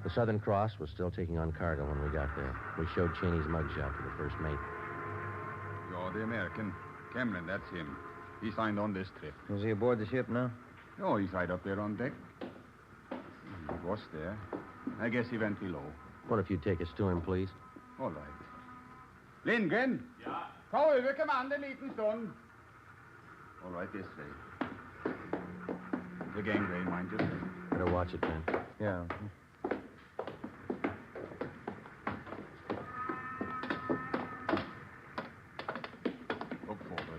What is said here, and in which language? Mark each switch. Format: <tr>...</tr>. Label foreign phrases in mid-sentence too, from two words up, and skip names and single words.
<en>The Southern Cross was still taking on cargo when we got there. We showed Cheney's mugshot to the first mate. You're the American. Cameron, that's him. He signed on this trip. Is he aboard the ship now? Oh, he's right up there on deck. He was there. I guess he went below. What if you take us to him, please? All right.</en> <no>Lindgren? Ja? Kom over kommando en liten stund.</no> <en>All right, this way. The gangway, mind you. Better watch it, Ben. Yeah. Up forward.</en>